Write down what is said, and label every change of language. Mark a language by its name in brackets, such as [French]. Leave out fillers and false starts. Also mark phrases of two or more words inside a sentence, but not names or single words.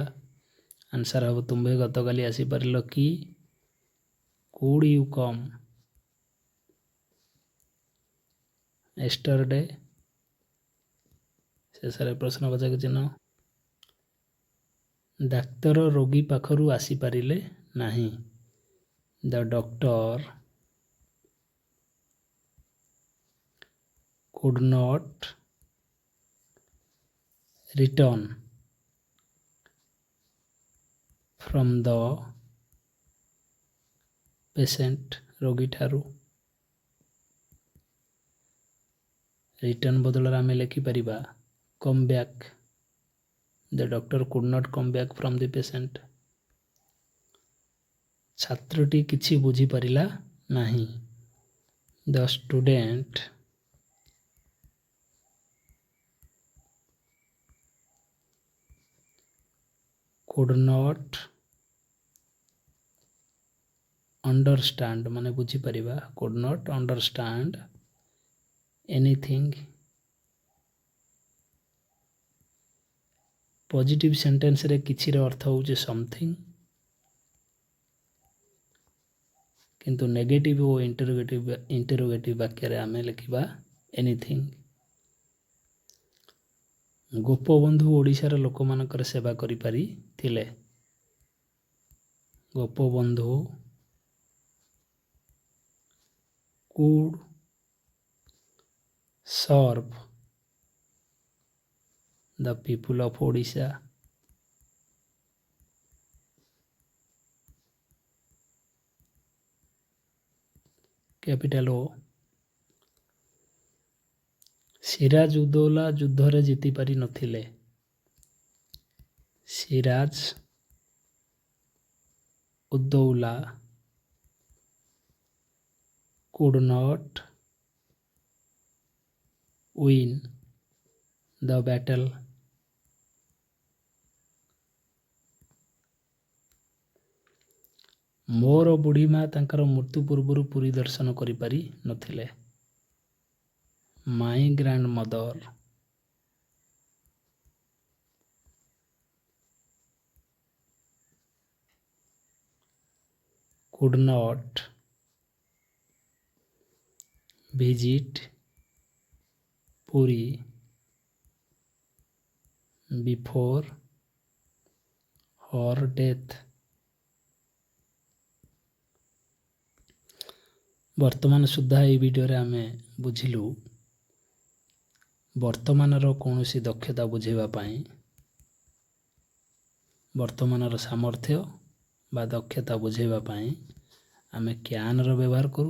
[Odia] ଆନ୍ସର୍ ହେବ ତୁମ୍ଭେ ଗତକାଲି ଆସିପାରିଲ କି, [English] could you come. [Odia] yesterday ଶେଷରେ ପ୍ରଶ୍ନବାଚକ ଚିହ୍ନ। ଡାକ୍ତର ରୋଗୀ ପାଖରୁ ଆସିପାରିଲେ ନାହିଁ। [English] The doctor could not return from the patient [Odia] ରୋଗୀ ଠାରୁ। ରିଟର୍ନ ବଦଳରେ ଆମେ ଲେଖିପାରିବା [English] come back. The doctor could not come back from the patient. [Odia] ଛାତ୍ରଟି କିଛି ବୁଝିପାରିଲା ନାହିଁ। [English] The student could not understand [Odia] ମାନେ ବୁଝିପାରିବା [English] could not understand anything. positive sentenceରେ [Odia] କିଛିର ଅର୍ଥ ହେଉଛି ସମଥିଙ୍ଗ, କିନ୍ତୁ ନେଗେଟିଭ ଓ ଇଣ୍ଟରୋଗେଟିଭ ବାକ୍ୟରେ ଆମେ ଲେଖିବା ଏନିଥିଙ୍ଗ। ଗୋପବନ୍ଧୁ ଓଡ଼ିଶାର ଲୋକମାନଙ୍କର ସେବା କରିପାରିଥିଲେ। [English] ଗୋପବନ୍ଧୁ could serve the people of Odisha. capital O. [Odia] ସିରାଜ ଉଦୌଲା ଯୁଦ୍ଧରେ ଜିତିପାରି ନଥିଲେ। [English] ସିରାଜ ଉଦୌଲା could not win the battle. [Odia] ମୋର ବୁଢ଼ୀମା ତାଙ୍କର ମୃତ୍ୟୁ ପୂର୍ବରୁ ପୁରୀ ଦର୍ଶନ କରିପାରି ନଥିଲେ। [English] My grandmother could not visit Puri before her death. [Odia] ବର୍ତ୍ତମାନ ସୁଦ୍ଧା ଏହି ଭିଡ଼ିଓରେ ଆମେ ବୁଝିଲୁ ବର୍ତ୍ତମାନର କୌଣସି ଦକ୍ଷତା ବୁଝାଇବା ପାଇଁ ବର୍ତ୍ତମାନର ସାମର୍ଥ୍ୟ ବା ଦକ୍ଷତା ବୁଝାଇବା ପାଇଁ ଆମେ କ୍ୟାନର ବ୍ୟବହାର କରୁ।